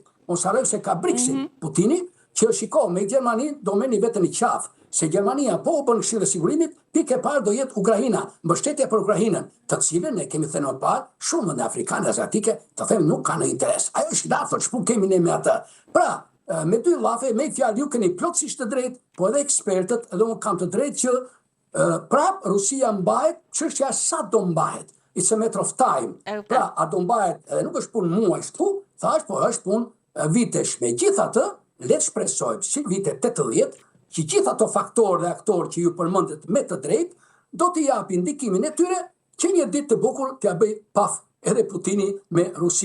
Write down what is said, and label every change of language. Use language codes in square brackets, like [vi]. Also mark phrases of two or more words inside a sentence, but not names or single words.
[sq] Mos harroj se ka BRICS-it, Putini, që shiko, me Gjermanin do meni vetëm i qafë, se Gjermania po u bën Këshilli i Sigurimit, pikë e parë do jetë Ukraina, mbështetje për Ukrainën, të cilën ne kemi thënë më parë, shumë vende afrikane aziatike, të them nuk kanë interes. Ajo është dafër, ç'pu kemi ne me atë. Pra, me dy llafe, me fjalë ju keni plotësisht të drejtë, po edhe ekspertët, edhe unë kam të drejtë që prap Rusia mbahet, çështja sa do mbahet. [en] It's a matter of time. [sq] Pra, a do mbahet, edhe nuk është punë muajsh këtu, thash, po është punë vitesh. Megjithatë, le të shpresojmë si vitet 80 që gjithë ato faktorë dhe aktorë që ju përmendet me të drejtë do t'i japin ndikimin e tyre që një ditë të bukur t'ia bëj paf edhe Putini me Rusin.